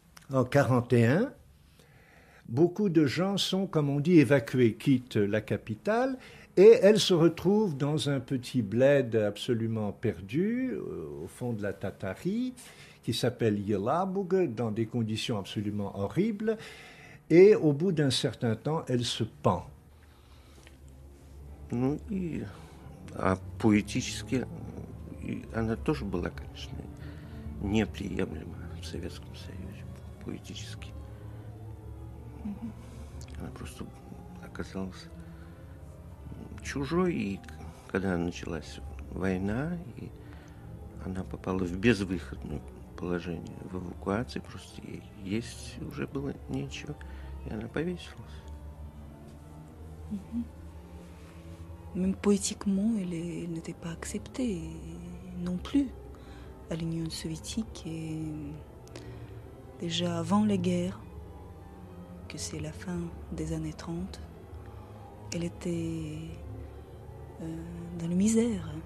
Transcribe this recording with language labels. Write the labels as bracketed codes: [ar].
[fr] En 1941, beaucoup de gens sont, comme on dit, évacués, quittent la capitale, et elles se retrouvent dans un petit bled absolument perdu, au fond de la Tatarie, qui s'appelle Yelaboug, dans des conditions absolument horribles, et au bout d'un certain temps, elles se pendent. [ru] Ну и поэтически она тоже была, конечно, неприемлема в Советском Союзе. Поэтически. Она просто оказалась чужой, и когда началась война, и она попала в безвыходное положение, в эвакуации, просто ей есть уже было нечего, И она повесилась. [fr] Même poétiquement, elle n'était pas acceptée non plus à l'Union soviétique. Et déjà avant la guerre, que c'est la fin des années 30, elle était dans la misère.